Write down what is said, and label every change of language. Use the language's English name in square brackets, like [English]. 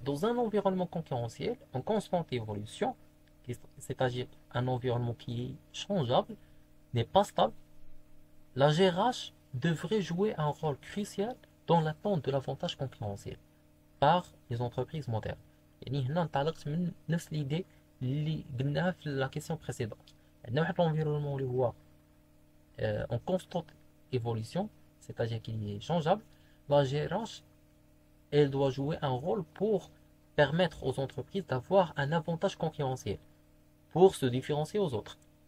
[French] Dans un environnement concurrentiel, en constante évolution, c'est-à-dire un environnement qui est changeable, n'est pas stable, la GRH devrait jouer un rôle crucial dans l'attente de l'avantage concurrentiel par les entreprises modernes. [Arabic] يعني هنا انطلقت من نفس [French] l'idée [Arabic] اللي قلناها في [French] la question précédente. [Arabic] عندنا واحد [French] l'environnement [Arabic] اللي هو [French] en constante évolution, c'est-à-dire qu'il est changeable. La GRH, elle doit jouer un rôle pour permettre aux entreprises d'avoir un avantage concurrentiel pour se différencier aux autres.